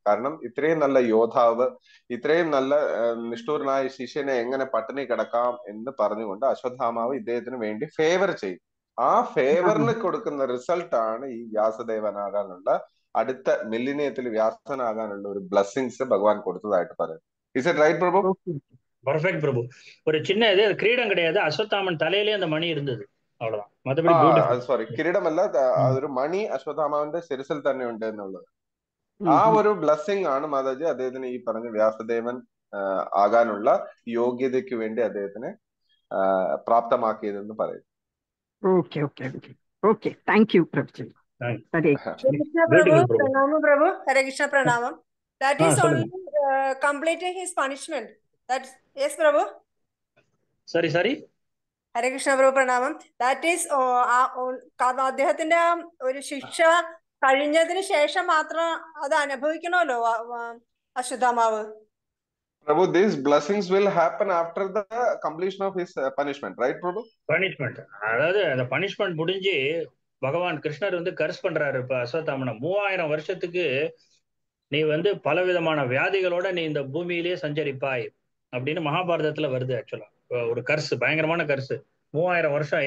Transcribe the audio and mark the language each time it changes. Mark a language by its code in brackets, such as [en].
[ml] കാരണം ഇത്രയും നല്ല യോദ്ധാവ്, ഇത്രയും നല്ല നിഷ്ഠൂരനായ ശിഷ്യനെ എങ്ങനെ പട്ടിണി കിടക്കാം എന്ന് പറഞ്ഞുകൊണ്ട് അശ്വത്ഥാമാവ് ഇദ്ദേഹത്തിന് വേണ്ടി ഫേവർ ചെയ്യും. ആ ഫേവറിന് കൊടുക്കുന്ന റിസൾട്ട് ആണ് ഈ വ്യാസദേവനാകാനുള്ള, അടുത്ത മില്ലിനിയത്തിൽ വ്യാസനാകാനുള്ള ഒരു ബ്ലെസ്സിങ്സ് ഭഗവാൻ കൊടുത്തതായിട്ട് പറയുന്നത്. [en] Is it right Prabhu? Perfect Prabhu. [ta] ஒரு சின்ன இது கிரீடம் கிடையாது, அஸ்வத்தாமன் தலையிலே அந்த மணி இருந்தது, அவ்வளவுதான். மற்றபடி [ml] സോറി, കിരീടമല്ല, അതൊരു മണി അശ്വത്ഥാമാവിന്റെ ശിരസിൽ തന്നെ ഉണ്ട് എന്നുള്ളത്. ആ ഒരു ബ്ലെസ്സിംഗ് ആണ് മാതാജി അദ്ദേഹത്തിന് ഈ പറഞ്ഞ വ്യാസദേവൻ ആകാനുള്ള യോഗ്യതയ്ക്ക് വേണ്ടി അദ്ദേഹത്തിനെ പ്രാപ്തമാക്കിയതെന്ന് പറയും. [en] Okay. Thank you, Prabhuji. Hare Krishna Prabhu, Pranamam Prabhu. Hare Krishna Pranamam. That is only completing his punishment. That's yes, Prabhu. Sorry. Hare Krishna Prabhu Pranamam. That is [ml] അദ്ദേഹത്തിന്റെ ഒരു ശിക്ഷ കഴിഞ്ഞതിന് ശേഷം മാത്രം അത് അനുഭവിക്കണമല്ലോ അശ്വത്ഥാമാവ്. [en] Prabhu, these blessings will happen after the completion of his punishment, right, Prabhu? Punishment. [ta] அதாவது அந்த punishment முடிஞ்சு பகவான் கிருஷ்ணர் கர்ஸ் பண்றாரு இப்ப அஸ்வத்தாமனை. 3000 வருஷத்துக்கு நீ பலவிதமான வியாதிகளோட நீ இந்த பூமியிலேயே சஞ்சரிப்பாய் அப்படின்னு மகாபாரதத்துல வருது. ஆக்சுவலா ஒரு கர்ஸ், பயங்கரமான கர்ஸ். 3000 வருஷம்.